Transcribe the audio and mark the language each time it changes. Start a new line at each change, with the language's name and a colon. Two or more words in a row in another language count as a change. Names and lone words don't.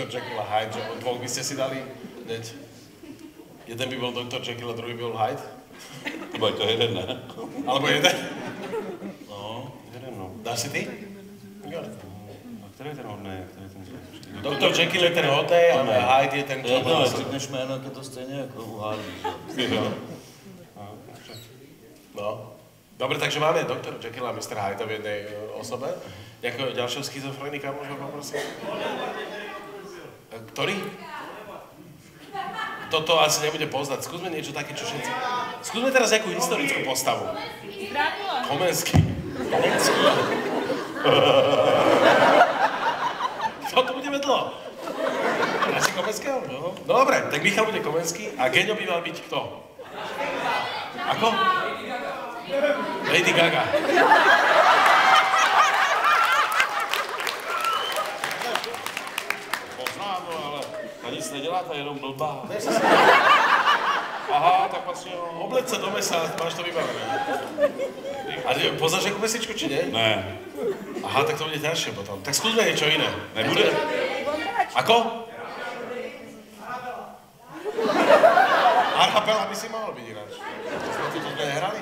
Slovak: Jekyll a Hyde, že dvoch by ste si dali hneď. Jeden by bol Dr. Jekyll a druhý by bol Hyde. Iba to jeden, ne? Alebo jeden? No, jeden, no. Dáš si ty? A ktorý je ten hodný, ktorý je ten zlý? Dr. Jekyll je ten hodnej a Hyde je ten, čo... No,
Czech: řekneš jméno, jak je to stejně jako u Hardy. No.
Slovak: Dobre, takže máme Dr. Jekyll a Mr. Hyde v jednej osobe. Nejakého ďalšieho schizofrenika môžeme poprosiť? Ktorý? Toto asi nebude poznať. Skúsme niečo také, čo všetci... Skúsme teraz nejakú historickú postavu. Drákula. Komenský. Komenský. Kto tu bude vedlo? Radšej Komenského? No. Dobre, tak Michal bude Komenský a Geňo by mal byť kto? Ako? Lady Gaga.
Czech: Poznám, no, ale ta nic nedělá, ta je jenom blbá. Aha, tak vlastně jo.
Slovak: Obleď sa do mesa, máš to vybavené. A poznáš nejakú pesničku, či nie?
Czech: Ne.
Slovak: Aha, tak to bude ťažšie potom. Tak skúsme niečo iné. Nebude? Ako? Archapela by si mohol byť ináč. Sme tu to nehrali?